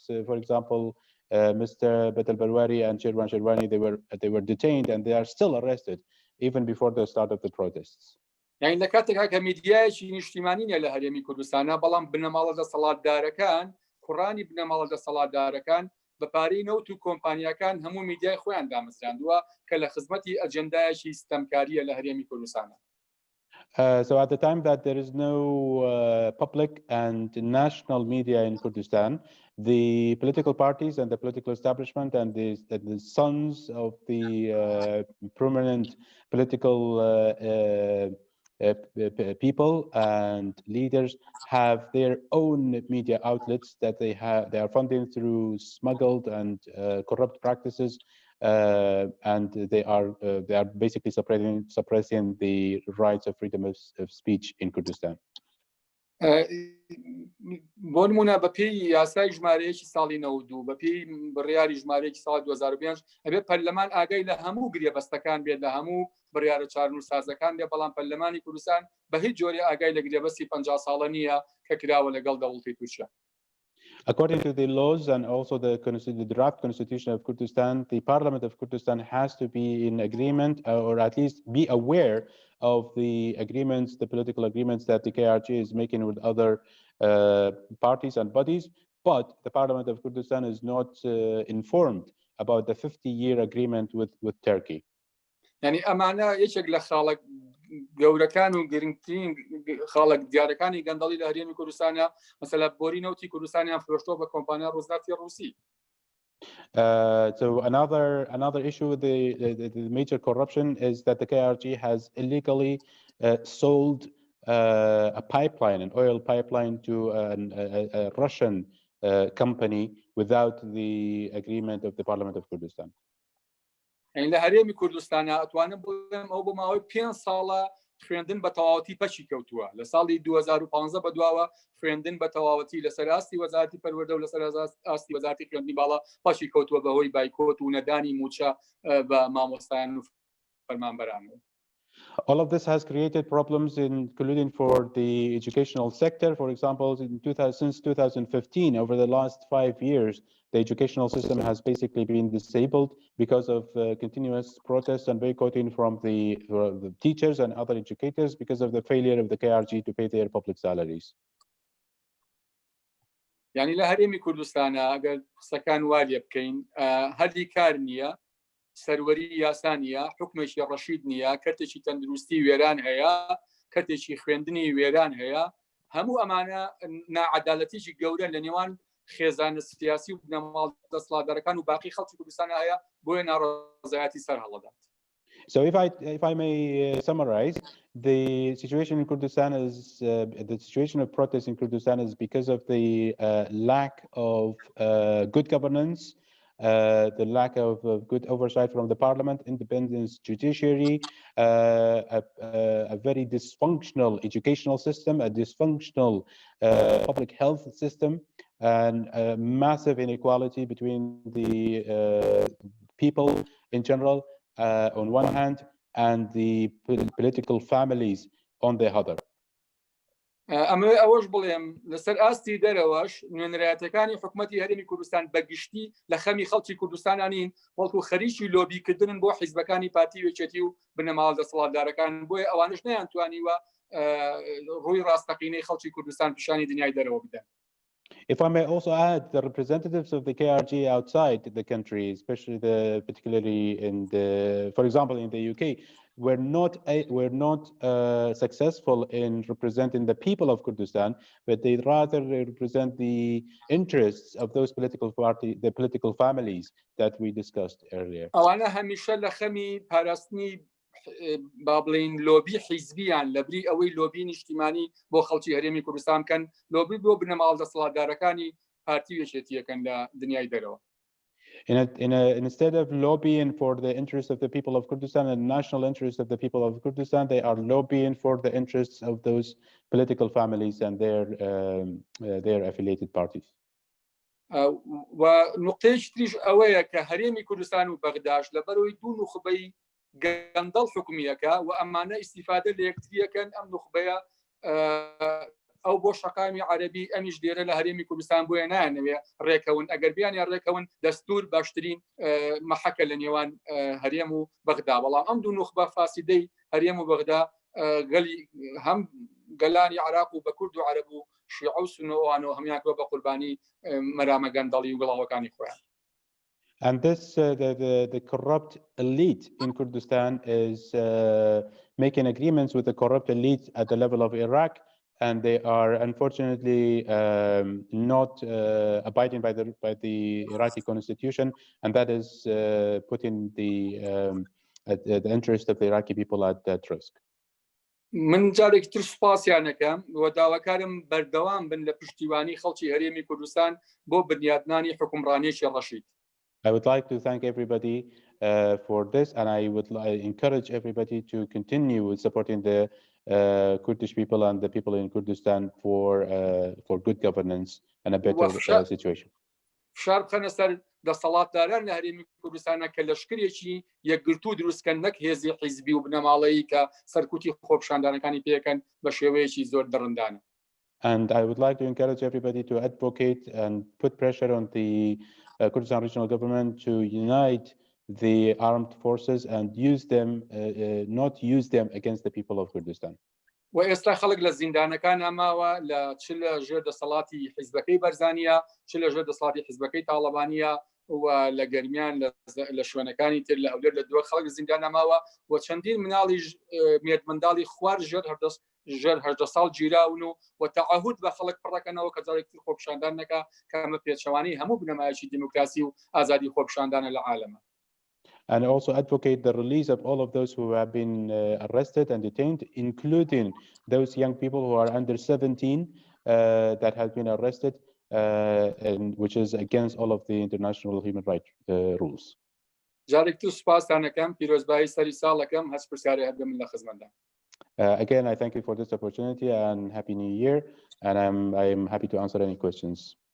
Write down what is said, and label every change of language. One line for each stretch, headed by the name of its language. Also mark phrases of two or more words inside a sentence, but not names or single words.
English: For example, Mr. Betel Barwari and Sherwani, they were detained and they are still arrested even before the start of the protests.
Central Kurdish: يعني لە کاتێکا کە میدیایەکی نیشتیمانینە لە هەرێمی کوردستانە بەڵام بنەماڵە دەسەڵاتدارەکان کوڕانی بنەماڵە دەسەڵاتدارەکان بەپارەی نەوت و کۆمپانیەکان هەموو میدیای خۆیان دامەزراندووە کە لە خزمەتی ئەجەندایەکی ستەمکاریە لە هەرێمی کوردستانە.
English: So at the time that there is no public and national media in Kurdistan, the political parties and the political establishment and the sons of the prominent political people and leaders have their own media outlets that they are funding through smuggled and corrupt practices. And they are basically suppressing the rights of freedom of speech in Kurdistan.
Central Kurdish: بۆ نمونە بەپێی یاسای ژمارەیەکی ساڵی 92 بەپێی بڕیاری ژمارەیەکی ساڵی 2005 ئەبێ پەرلەمان ئاگای لە هەموو گرێبەستەکان بێت لە هەموو بڕیارە چارنووسازەکان بێ بەڵام پەرلەمانی کوردستان بە هیچ جۆرێ ئاگای لە گرێبەستی 50 ساڵە نییە کە کراوە لەگەڵ دەوڵەتی تووشە.
English: According to the laws and also the draft constitution of Kurdistan, the parliament of Kurdistan has to be in agreement or at least be aware of the agreements, the political agreements that the KRG is making with other parties and bodies, but the parliament of Kurdistan is not informed about the 50-year agreement with Turkey.
Central Kurdish: يعني ئەمانە یەکێک لە خاڵک گەورەکان و گرنگترین خاڵک دیارەکانی گەندەڵی لە هەرێمی کوردستانە مەسەلا بۆری نەوتی کوردستانیان فرۆشتۆ بە کۆمپانیا ڕۆزناتی ڕووسی.
English: So another issue with the major corruption is that the KRG has illegally sold a pipeline, an oil pipeline, to a Russian company without the agreement of the Parliament of Kurdistan.
Central Kurdish: يعني لە هەرێمی کوردستانە ئەتوانم بڵێم ئەو بە ماوەی 5 ساڵە خوێندن بە تەواوەتی پەچی کەوتووە لە ساڵی 2015 بەدواوە خوێندن بە تەواوەتی لەسەر ئاستی وەزارەتی پەروەردە و لەسەر ئاستی وەزارەتی خوێندنی باڵا پەچی کەوتووە بەهۆی بایکۆت و نەدانی موچە بە مامۆستایان و فەرمانبەرانەوە.
English: All of this has created problems, including for the educational sector. For example, since 2015, over the last 5 years, the educational system has basically been disabled because of continuous protests and boycotting from the teachers and other educators because of the failure of the KRG to pay their public salaries.
Central Kurdish: يعني لە هەرێمی کوردستانە ئەگەر قسەکان وارە بکەین هەردی کار نییە سەروەری یاسانیە حکومێکی ڕەشید نییە کەرتێکی تەندروستی وێران هەیە کەرتێکی خوێندنی وێران هەیە هەموو ئەمانە ناعەدالەتیی گەورە لە نێوان خێزانە سیاسی و بنەماڵ دەسەڵاتدارەکان و باقی خەڵکی کوردستان هەیە بۆیە ناڕەزایەتی سەر هەڵەدات.
English: So if I may summarize, the situation in Kurdistan is the situation of protests in Kurdistan is because of the lack of good governance, the lack of good oversight from the parliament, independent judiciary, a very dysfunctional educational system, a dysfunctional public health system, and a massive inequality between the people in general on one hand and the political families on the other.
Central Kurdish: ئەمە ئەوەش بڵێم لەسەر ئاستی دەرەوەش نوێنەرایەتەکانی حکوومەتی هەرێمی کوردستان بەگشتی لە خەمی خەڵکی کوردستانانین وەڵکو خەریکی لۆبیکردن بۆ حیزبەکانی پارتی وێچێتی و بنەماڵ دەسەڵاتدارەکان بۆیە ئەوانش نەیانتوانیوە ڕووی ڕاستەقینەی خەڵکی کوردستان پیشانی دنیای دەرەوە بدەن.
English: If I may also add, the representatives of the KRG outside the country, especially particularly for example, in the UK, were not successful in representing the people of Kurdistan, but they rather represent the interests of those the political families that we discussed earlier.
Central Kurdish: ئەوانە هەمیشە لە خەمی پاراستنی با بڵین لۆبی حیزبیان لەبری ئەوەی لۆبی نیشتیمانی بۆ خەڵکی هەرێمی کوردستان بکەن لۆبی بۆ بنەماڵ دەسەڵاتدارەکانی پارتی وێچێتیەکەن لە دنیای دەرەوە.
English: Instead of lobbying for the interests of the people of Kurdistan and national interests of the people of Kurdistan, they are lobbying for the interests of those political families and their affiliated parties.
Central Kurdish: و نقطەیەکی تریش ئەوەیە کە هەرێمی کوردستان و بەغداش لەبەرەوەی دوو نوخبەی گەندەڵ حکومیەکە و ئەمانە ئیستیفادە لە یەکتریەکەن ئەم نوخبەیە ئەو بۆ شەقامی عەرەبی ئەمیش لێرە لە هەرێمی کوردستان بۆیە نایانەوێ ڕێکەون ئەگەر بیانیان ڕێکەون دەستور باشترین مەحەکە لە نێوان هەرێم و بەغدا بەڵام ئەم دوو نوخبە فاسیدەی هەرێم و بەغدا هەم گەلانی عراق و بە کورد و عەرەب و شیعە و سونەوانەوە هەمویان بە قوربانی مەرامە گەندەڵی و گڵاوەکانی خۆیان.
English: And this, the corrupt elite in Kurdistan is making agreements with the corrupt elite at the level of Iraq, and they are unfortunately not abiding by the Iraqi constitution, and that is putting the interest of the Iraqi people at risk.
Central Kurdish: من جارێک تر سوپاسیانەکەم و داواکارم بەردەوام بن لە پشتیوانی خەڵکی هەرێمی کوردستان بۆ بنیادنانی حکومڕانیەکی ڕەشید.
English: I would like to thank everybody for this, and I would encourage everybody to continue with supporting the Kurdish people and the people in Kurdistan for good governance and a better situation.
Central Kurdish: فشار بخەنە سەر دەسەڵاتداران لە هەرێمی کوردستانە کە لەشکرێکی یەکگرتوو دروستکەن نەک هێزی حیزبی و بنەماڵەیی کە سەرکوتی خۆپیشاندانەکانی پێکەن بە شێوەیەکی زۆر دڕندانە.
English: And I would like to encourage everybody to advocate and put pressure on the Kurdistan regional government to unite the armed forces and use them, not use them against the people of Kurdistan.
Central Kurdish: و ئێستا خەڵک لە زیندانەکان ئەماوە لە چ لە ژێر دەسەڵاتی حیزبەکەی بەرزانیە چ لە ژێر دەسەڵاتی حیزبەکەی تاڵەبانیە و لە گەرمیان لە شوێنەکانی تر لە هەولێر لە دووە خەڵک لە زیندان ئەماوە و چەندین مناڵی مێرد منداڵی خوار ژێر 18 ساڵ گیراون و تەعهود بە خەڵک پڕەکەنەوە کە جارێکتر خۆپیشاندان نەکا کە ئەمە پێچەوانەی هەموو بنەمایەکی دیموکراسی و ئازادی خۆپیشاندانە لە عالەمە.
English: And also advocate the release of all of those who have been arrested and detained, including those young people who are under 17 that have been arrested, and which is against all of the international human rights rules. Again, I thank you for this opportunity and Happy New Year, and I'm happy to answer any questions.